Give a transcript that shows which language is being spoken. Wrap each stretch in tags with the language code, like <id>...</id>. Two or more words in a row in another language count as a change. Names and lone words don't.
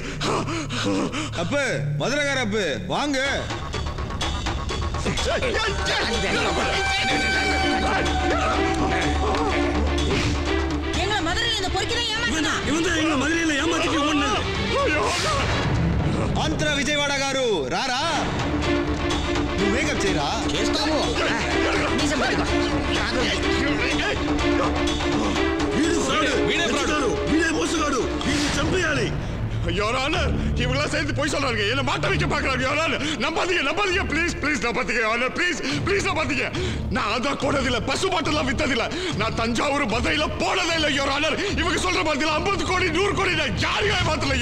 <ta>அப்பு மதுரகார அப்பு வாங்க. எங்க மதுரையில இந்த பொறுக்கிதான் ஏமாத்தினா. இவன் எங்க மதுரையில ஏமாத்திட்டு ஒண்ணு.</ta> <te>ఆంధ్ర విజయవాడ గారు రారా నువ్వు మేకప్ చేయరా చేస్తాము నిజం పట్టుకో వీడే మోసగాడు వీడిని చంపేయాలి.</te> <en>your honour</en> <ta>இவங்களாம் சேர்ந்து போய் சொல்றாங்க. என்ன மாட்ட வைக்க பாக்குறாங்க.</ta> <en>your honour</en> <ta>நம்பாதீங்க ப்ளீஸ் நம்பாதீங்க.</ta> <en>honour please</en> <ta>நம்பாதீங்க. நான் ஆதார் போனதில்லை, பசு மாட்டெல்லாம் வித்ததில்லை, நான் தஞ்சாவூர் மதுரையில போனதே இல்லை.</ta> <en>your honour</en> <ta>இவங்க சொல்ற மாதிரி 50 கோடி 100 கோடி நான் யாரையும் ஏமாத்தல.</ta>